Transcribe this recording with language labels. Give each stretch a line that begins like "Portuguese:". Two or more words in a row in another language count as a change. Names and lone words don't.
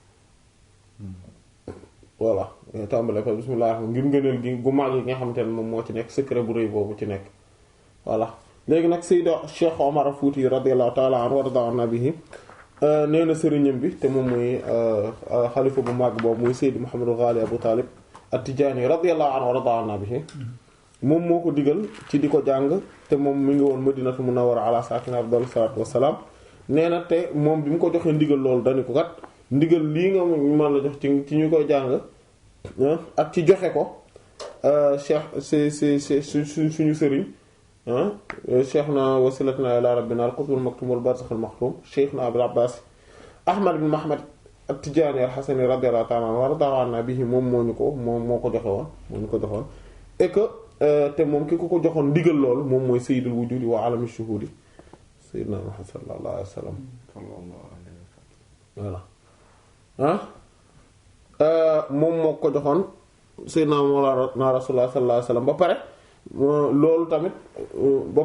Wolof: voilà day tàmbale par
Arabic: بسم الله الرحيم
Wolof: ngir ngëneel gi gu mag yi nga xamante ne moom moo ci nekk secret bu rëy boobu ci nekk voilà léegi nag Seydou Cheikh Omar Fouti
Arabic: رضي الله تعالى عنه ورضي الله به
Wolof: nee na sëriñam bi te moom muy xalifa bu mag boobu muy Seydou Mouhamadou Ghali Abou Talib at-Tijani
Arabic: رضي الله عنه ورضي الله به
Wolof: moom moo ko digal ci di ko jàng te moom mi ngi woon Madinatu Munawwara
Arabic: على ساكنها أفضل الصلاة والسلام
Wolof: nee na te moom bi mu ko joxee ndigal loolu dañu ko kat ndigal lii nga mën la jox ci ñu koy jàng ak ci joxe ko cheikh c'est suñu sëriñ cheikh na
Arabic: وسيلتنا إلى ربنا القطب المكتوم والبرزخ المكتوم
Wolof: cheikh na Abul Abbas Ahmad bin Muhammad at-Tijani al-Hasani
Arabic: رضي الله تعالى عنه ورضي الله به
Wolof: moom moo ko joxe woon moo ñu ko joxoon
French: et que
Wolof: te moom ki ko joxoon ndigal loolu moom mooy
Arabic: سيد الوجود وعالم الشهود سيدنا محمد صلى الله عليه وسلم
Wolof: voilà moom moo ko joxoon
Arabic: سيدنا مولانا رسول الله صلى الله عليه وسلم
Wolof: ba pare loolu tamit ba